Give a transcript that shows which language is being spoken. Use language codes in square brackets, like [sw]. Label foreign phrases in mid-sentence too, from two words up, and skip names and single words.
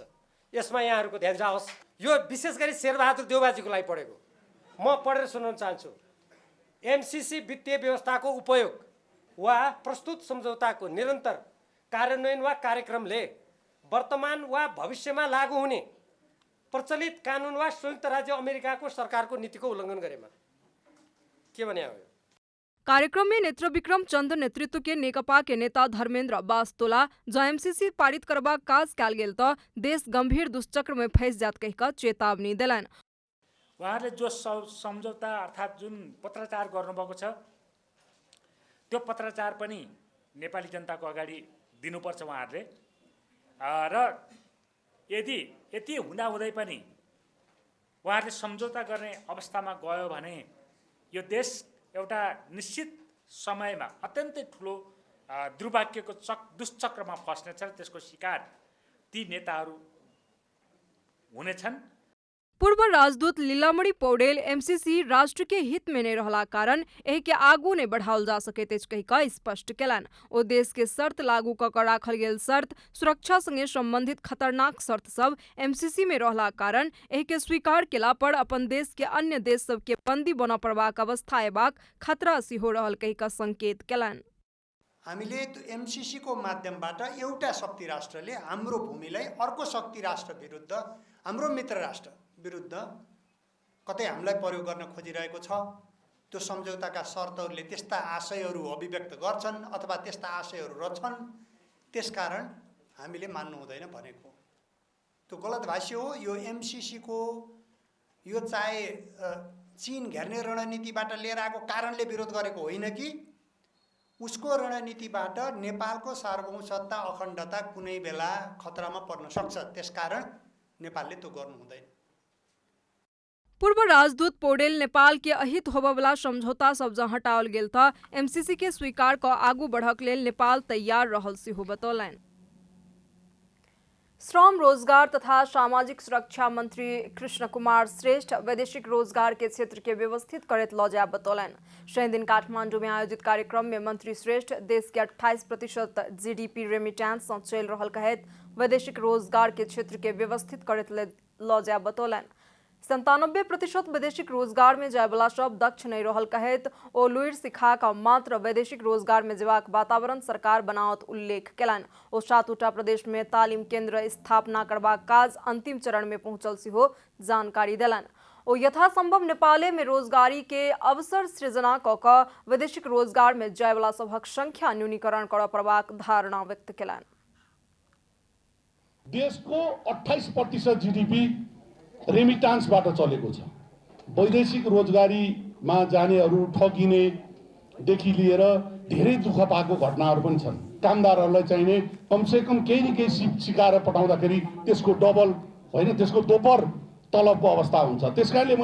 [ne] यसमा यहाँहरूको ध्यान जाओस्। यो विशेष गरी शेरबहादुर देउबाजीको लागि पढेको, म पढेर सुनाउन चाहन्छु। एमसीसी वित्तीय व्यवस्थाको उपयोग वा प्रस्तुत सम्झौताको निरन्तर कार्यान्वयन वा कार्यक्रमले वर्तमान वा भविष्यमा लागू हुने प्रचलित कानुन वा संयुक्त राज्य अमेरिकाको सरकारको नीतिको उल्लङ्घन गरेमा के भने हो। [mai] कार्यक्रम में नेत्र विक्रम चंद्र नेतृत्व के नेकपा के नेता धर्मेन्द्र बास्तोला जो एमसीसी पारित करबाक काज कयल गेल तो देश गंभीर दुष्चक्र में फंस जात कहि कऽ चेतावनी देलनि। [ne] उहाँले जो सम्झौता अर्थात जुन पत्राचार गर्नुभएको छ त्यो पत्राचार पनि नेपाली जनताको अगाडि दिनुपर्छ उहाँहरूले। र यति हुँदाहुँदै पनि उहाँहरूले सम्झौता गर्ने अवस्थामा गयो भने यो देश एउटा निश्चित समयमा अत्यन्तै ठुलो दुर्भाग्यको दुष्चक्रमा फस्नेछ। त्यसको शिकार ती नेताहरू हुनेछन्। [mai] पूर्व राजदूत लीलामणि पौडेल एमसीसी राष्ट्र के हित में नहीं रहला कारण एहि के आगू नहीं बढ़ाओल जा सकैत अछि कहि कऽ स्पष्ट केलनि। ओ देश के शर्त लागू कऽ कऽ राखल गेल शर्त सुरक्षा संगे संबंधित खतरनाक शर्त सब एमसीसी में रहला कारण एहि के स्वीकार केला पर अपन देश के अन्य देश सब के बंदी बन पड़बाक अवस्था एबाक खतरा सेहो रहल कहि कऽ संकेत केलनि। [ne] हामीले एमसीसी को माध्यमबाट एउटा शक्ति राष्ट्रले हाम्रो भूमिलाई अर्को शक्ति राष्ट्र विरुद्ध, हाम्रो मित्र राष्ट्र विरुद्ध कतै हामीलाई प्रयोग गर्न खोजिरहेको छ। त्यो सम्झौताका शर्तहरूले त्यस्ता आशयहरू अभिव्यक्त गर्छन् अथवा त्यस्ता आशयहरू रछन्, त्यसकारण हामीले मान्नु हुँदैन भनेको त्यो गलत भाष्य हो। यो एमसीसी को यो चाहे चीन घेर्ने रणनीतिबाट लिएर आएको कारणले विरोध गरेको होइन कि उसको रणनीतिबाट नेपालको सार्वभौमसत्ता अखण्डता कुनै बेला खतरामा पर्न सक्छ, त्यसकारण नेपालले त्यो गर्नु हुँदैन। [mai] पूर्व राजदूत पौडेल नेपाल के अहित होबवला समझौता सब जँ हटाओल गेल तऽ एमसीसी के स्वीकार कऽ आगू बढ़क लेल नेपाल तैयार रहल सेहो बतौलनि। श्रम रोजगार तथा सामाजिक सुरक्षा मंत्री कृष्ण कुमार श्रेष्ठ वैदेशिक रोजगार के क्षेत्र के व्यवस्थित करैत लऽ जायब बतौलनि। शनि दिन काठमांडू में आयोजित कार्यक्रम में मंत्री श्रेष्ठ देश के 28% जीडीपी रेमिटेंस से चल रहल कहैत वैदेशिक रोजगार के क्षेत्र के व्यवस्थित करैत लऽ जायब बतौलनि। 97% वैदेशिक रोजगार में जायवला सब दक्ष नहीं रहल कहैत ओ लुइर सिखा का मात्र वैदेशिक रोजगार में जेबाक वातावरण सरकार बनावत उल्लेख केलनि। ओ 7टा प्रदेश में तालीम केंद्र स्थापना करबाक काज अंतिम चरण में पहुंचल सेहो जानकारी देलनि। ओ यथासंभव नेपाले में रोजगारी के अवसर सृजना कऽ कऽ वैदेशिक रोजगार में जायवला सबहक संख्या न्यूनीकरण करऽ पड़बाक धारणा व्यक्त केलनि। [ne] देश को 28% जीडीपी रेमिटान्सबाट चलेको छ। वैदेशिक रोजगारीमा जानेहरू ठगिनेदेखि लिएर धेरै दुःख पाएको घटनाहरू पनि छन्। कामदारहरूलाई चाहिने कमसेकम केही न केही सिकाएर पठाउँदाखेरि त्यसको डबल होइन त्यसको दोब्बर तलबको अवस्था हुन्छ।